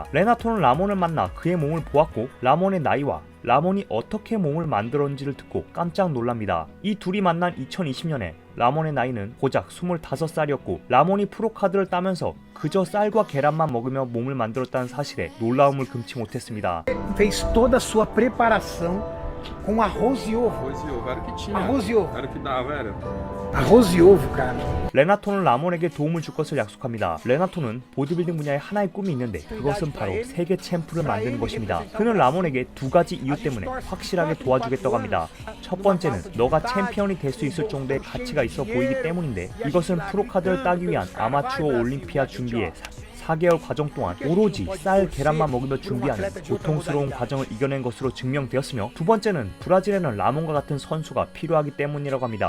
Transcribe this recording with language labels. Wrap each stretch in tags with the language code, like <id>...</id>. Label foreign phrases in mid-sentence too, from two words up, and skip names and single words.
<ko>레나토는 라몬을 만나 그의 몸을 보았고 라몬의 나이와 라몬이 어떻게 몸을 만들었는지를 듣고 깜짝 놀랍니다. 이 둘이 만난 2020년에 라몬의 나이는 고작 25살이었고 라몬이 프로카드를 따면서 그저 쌀과 계란만 먹으며 몸을 만들었다는 사실에 놀라움을 금치 못했습니다.</ko> <pt>Fez toda a sua preparação com arroz e ovo. Arroz e ovo, era o que tinha. Arroz e ovo. Era o que dava, era. Arroz e ovo, cara.</pt> <ko>레나토는 라몬에게 도움을 줄 것을 약속합니다. 레나토는 보디빌딩 분야에 하나의 꿈이 있는데 그것은 바로 세계 챔프를 만드는 것입니다. 그는 라몬에게 두 가지 이유 때문에 확실하게 도와주겠다고 합니다. 첫 번째는 너가 챔피언이 될 수 있을 정도의 가치가 있어 보이기 때문인데 이것은 프로카드를 따기 위한 아마추어 올림피아 준비에 4개월 과정 동안 오로지 쌀, 계란만 먹으며 준비하는 고통스러운 과정을 이겨낸 것으로 증명되었으며 두 번째는 브라질에는 라몬과 같은 선수가 필요하기 때문이라고 합니다.</ko>